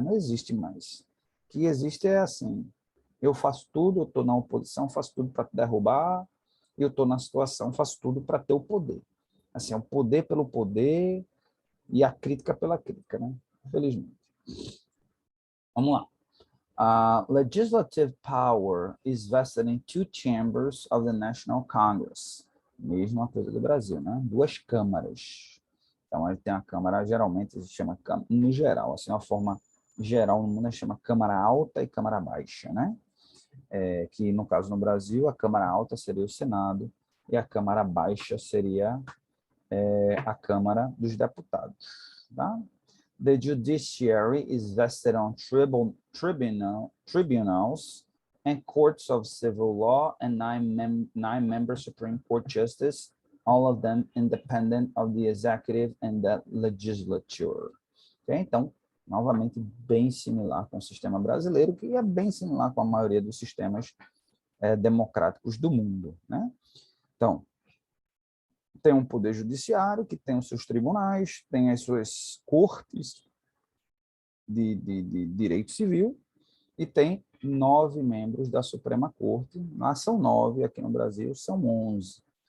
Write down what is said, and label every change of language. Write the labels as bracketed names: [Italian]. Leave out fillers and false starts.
[Portuguese] Não existe mais. O que existe é assim, eu faço tudo, eu estou na oposição, faço tudo para te derrubar, e eu estou na situação, faço tudo para ter o poder. Assim, é o poder pelo poder e a crítica pela crítica, né? Infelizmente. Vamos lá. [English] Legislative power is vested in 2 chambers of the National Congress. [Portuguese] Mesma coisa do Brasil, né? 2 câmaras. Então, ele tem a Câmara, geralmente se chama, no geral, assim, uma forma geral no mundo, chama Câmara Alta e Câmara Baixa, né? Que, no caso, no Brasil, a Câmara Alta seria o Senado e a Câmara Baixa seria a Câmara dos Deputados, tá? [English] The judiciary is vested on tribunals and courts of civil law and 9-member Supreme Court justice, all of them independent of the executive and the legislature. Okay? [Portuguese] Então, novamente, bem similar com o sistema brasileiro, que é bem similar com a maioria dos sistemas democráticos do mundo, né? Então, tem um poder judiciário que tem os seus tribunais, tem as suas cortes de direito civil e tem 9 membros da Suprema Corte. Lá são 9, aqui no Brasil são 11.